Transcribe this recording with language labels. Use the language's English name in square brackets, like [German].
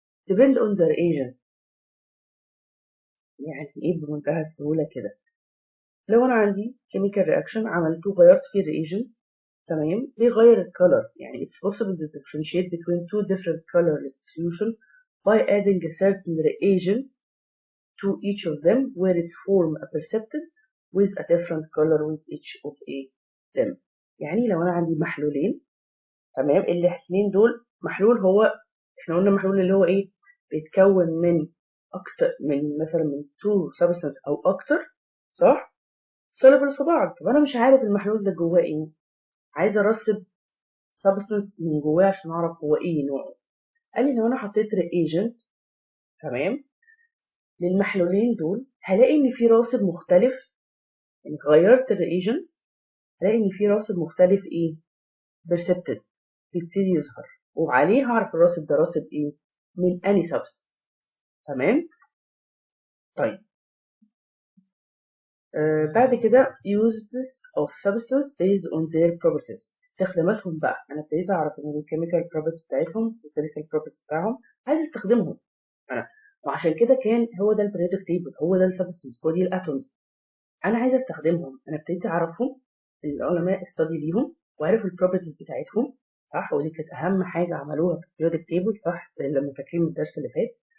[English] depend on the reagent [Arabic] يعني ايه بمنتهى السهولة كده. لو انا عندي chemical reaction عملته غيرت فيه الريجنت، تمام، بيغير الكالر. يعني [English] it's possible to differentiate between two different colorless solutions by adding a certain reagent to each of them where its form a percepted with a different color with each of them. [Arabic] يعني لو انا عندي محلولين، تمام، الاثنين دول محلول هو احنا قلنا محلول اللي هو بيتكون من اكتر من مثلا من two substance او اكتر، صح، soluble في بعض. طب انا مش عارف المحلول ده جواه ايه، عايزه ارسب substance من جواه عشان اعرف هو ايه نوعه. قال لي لو انا حطيت reagent، تمام، للمحلولين دول هلاقي ان في راسب مختلف. يعني غيرت الريجنت هلاقي ان في راسب مختلف percepted بيبتدي يظهر، وعليه هعرف الراسب ده راسب من اني substance. تمام. طيب بعد كده [English] uses of substance based on their properties، [Arabic] استخداماتهم بقى. انا ابتديت اعرف ان الكيميكال properties بتاعتهم الكيميكال properties بتاعهم عايز استخدمهم انا، وعشان كده كان هو ده البريودك تيبل، هو ده السبستنس، هو دي الاتومز. انا عايزه استخدمهم، انا ابتديت اعرفهم، العلماء استدي ليهم وعرفوا البروبرتيز بتاعتهم، صح؟ ودي كانت اهم حاجه عملوها في البريودك تيبل، صح؟ زي لما فاكرين من الدرس اللي فات.